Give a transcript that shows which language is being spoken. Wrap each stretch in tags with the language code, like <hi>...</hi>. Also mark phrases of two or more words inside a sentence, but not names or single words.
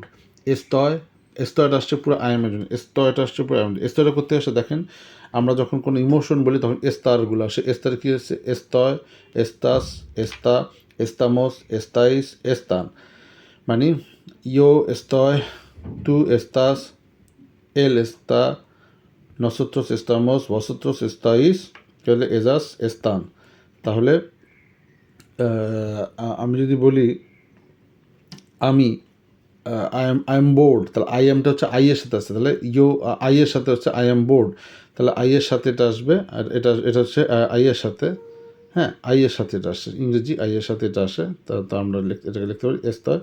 <bn>এস্তয়টা আসছে পুরো</bn> <en>I am</en> <bn>এর জন্য, এস্তয়টা আসছে পুরো</bn> <en>I am.</en> <bn>এস্তয়টা করতে আসে দেখেন আমরা যখন কোনো ইমোশন বলি তখন এস্তারগুলো আসে।</bn> <es>এস্তার</es> <bn>কী হচ্ছে</bn> <es>estoy, estás, está, estamos, estáis, están. মানে yo estoy, tú estás, él está, nosotros estamos, vosotros estáis, ellas están।</es> <bn>তাহলে আমি যদি বলি আমি</bn> <en>I am bored,</en> <bn>তাহলে আই এমটা হচ্ছে আই এর সাথে আসছে, তাহলে আই এর সাথে হচ্ছে</bn> <en>I am bored,</en> <bn>তাহলে আই এর সাথে এটা আসবে, আর এটা হচ্ছে আই এর সাথে, হ্যাঁ আই এর সাথে এটা আসছে, ইংরেজি আই এর সাথে এটা আসে, তো আমরা এটাকে লিখতে পারি এস্তয়।</bn>